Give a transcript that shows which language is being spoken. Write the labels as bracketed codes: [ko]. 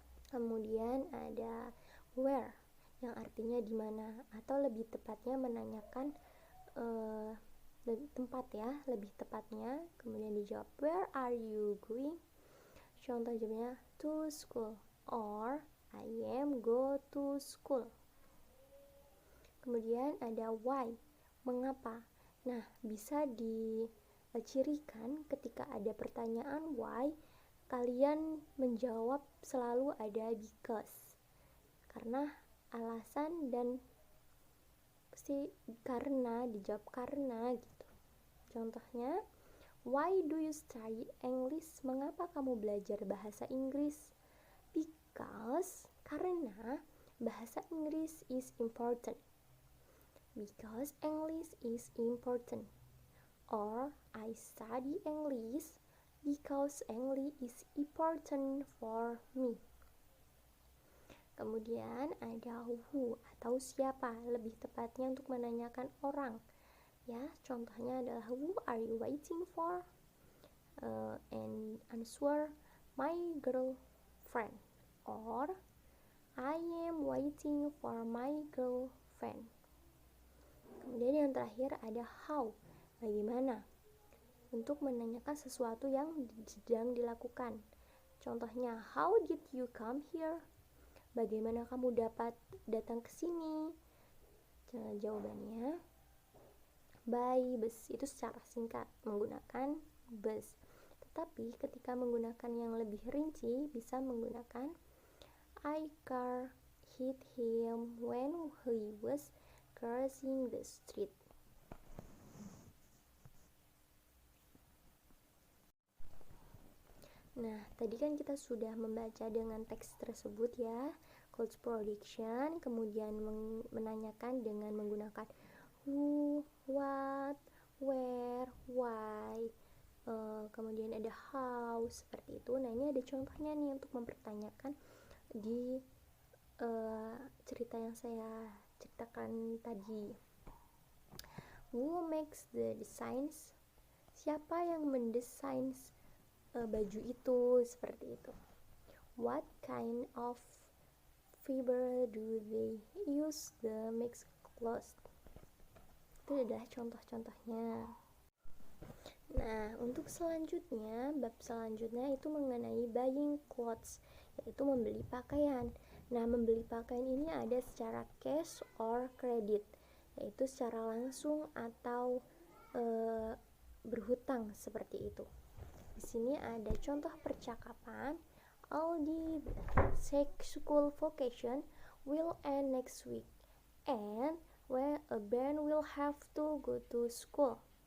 [id] Kemudian ada where yang artinya di mana atau lebih tepatnya menanyakan tempat ya, lebih tepatnya. Kemudian dijawab [en] where are you going? [id] Contoh jawabnya [en] to school or I am go to school. [id] Kemudian ada why, mengapa. Nah, bisa dicirikan ketika ada pertanyaan why, kalian menjawab selalu ada because. Karena alasan dan pasti karena, dijawab karena gitu. [en] Contohnya, why do you study English? [id] Mengapa kamu belajar bahasa Inggris? [en] Because, [id] karena bahasa Inggris [en] is important. Because English is important. Or I study English because English is important for me. [id] Kemudian ada who atau siapa, lebih tepatnya untuk menanyakan orang. Ya, contohnya adalah [en] who are you waiting for? And answer my girlfriend, or I am waiting for my girlfriend. [id] Kemudian yang terakhir ada how, bagaimana, untuk menanyakan sesuatu yang sedang dilakukan. [en] Contohnya, how did you come here? [id] Bagaimana kamu dapat datang ke sini? Jawabannya [en] by bus. [id] Itu secara singkat menggunakan bus. Tetapi ketika menggunakan yang lebih rinci bisa menggunakan [en] I car hit him when he was crossing the street. [id] Nah, tadi kan kita sudah membaca dengan teks tersebut ya, [en] clothes production, [id] kemudian menanyakan dengan menggunakan who, what, where, why, kemudian ada how, seperti itu. Nah, ini ada contohnya nih untuk mempertanyakan di cerita yang saya ceritakan tadi. [en] Who makes the designs? [id] Siapa yang mendesain baju itu, seperti itu. [en] What kind of fiber do they use to make clothes? [id] Itu adalah contoh-contohnya. Nah, untuk selanjutnya, bab selanjutnya itu mengenai [en] buying clothes, [id] yaitu membeli pakaian. Nah, membeli pakaian ini ada secara [en] cash or credit, [id] yaitu secara langsung atau berhutang, seperti itu. Di sini ada contoh percakapan. [en] Aldi, school vacation will end next week, and when Ben will have to go to school.